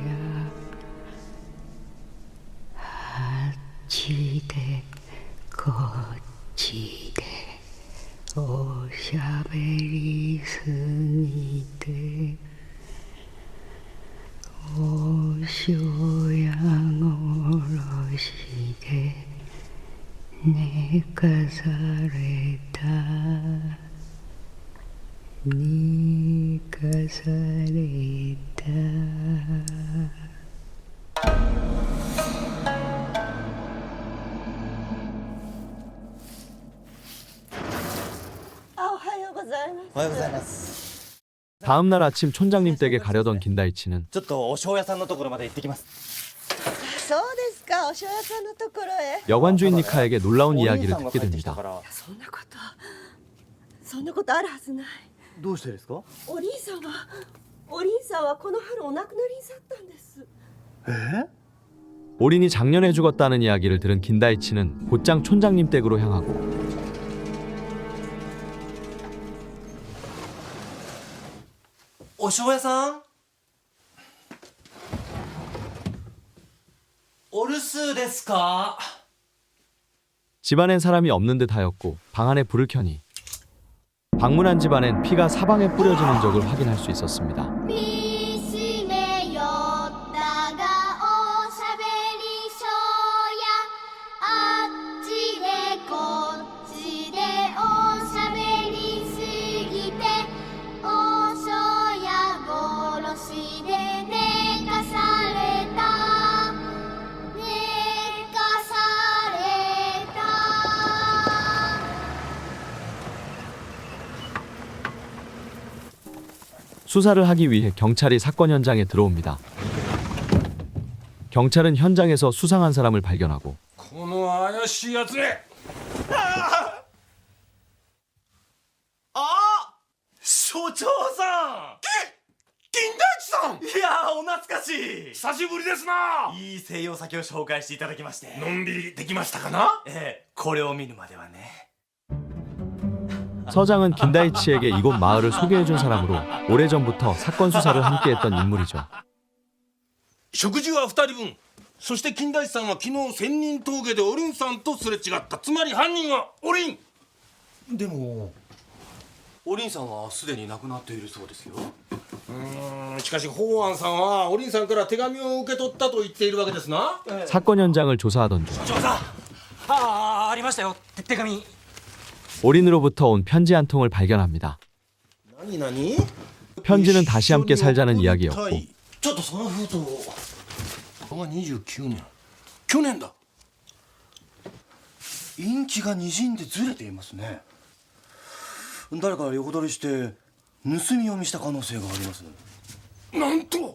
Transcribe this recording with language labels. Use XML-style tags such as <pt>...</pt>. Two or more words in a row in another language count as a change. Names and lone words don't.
<ja>ちでこっちでおしゃべりすぎておしょや殺しで寝かされた寝かされたおはようございます。おはようございます</ja> <ko>다음 날 아침 촌장님 댁에 가려던 긴다이치는</ko> <ja>ちょっとお醤油屋さんのところまで行ってきますそうですか、お醤油屋さんのところへ。</ja> <ko>여관주인 니카에게 놀라운</ko> <ja>おりん</ja> <ko>이야기를</ko> <ja>さんが</ja> <ko>듣게</ko> <ja>帰ってきた</ja> <ko>됩니다.</ko> <ja>からそんなことあるはずない。どうしてですかおりんさんはこの春お亡くなりにさったんです。</ja> <ko>올인이 작년에 죽었다는 이야기를 들은 긴다이치는 곧장 촌장님 댁으로 향하고</ko> <ja>お醤油屋さんお留守ですか</ja> <ko>집안엔 사람이 없는 듯하였고 방 안에 불을 켜니 방문한 집안엔 피가 사방에 뿌려지는 적을 확인할 수 있었습니다.</ko> <ja>見しめよったがおしゃべりしょうやあっちでこっちでおしゃべりすぎておしょや殺しで寝かされた寝かされた</ja> <ko>수사를 하기 위해 경찰이 사건 현장에 들어옵니다. 경찰은 현장에서 수상한 사람을 발견하고</ko> <ja>この怪しいやつね所長さん金田一さんいやーお懐かしい久しぶりですないい西洋酒を紹介していただきましてのんびりできましたかなこれを見るまではね</ja> <ko>서장은 긴다이치에게 이곳 마을을 소개해준 사람으로 오래전부터 사건 수사를 함께했던 인물이죠.</ko> <ja>食事は2人分そして金田一さんは昨日仙人峠でおりんさんとすれ違ったつまり犯人はおりんでもおりんさんはすでに亡くなっているそうですよしかし法安さんはおりんさんから手紙を受け取ったと言っているわけですな</ja> <ko>사건 현장을 조사하던 중</ko> <ja>ありましたよ、手紙。</ja> <ko>올인으로부터 온 편지 한 통을 발견합니다.</ko> <ja>何</ja> <ko>편지는 다시 함께 살자는 이야기였고</ko> <ja>ちょっとその封筒これが29年去年だインキが滲んでずれていますね誰か横取りして盗み読みした可能性がありますなんと</ja>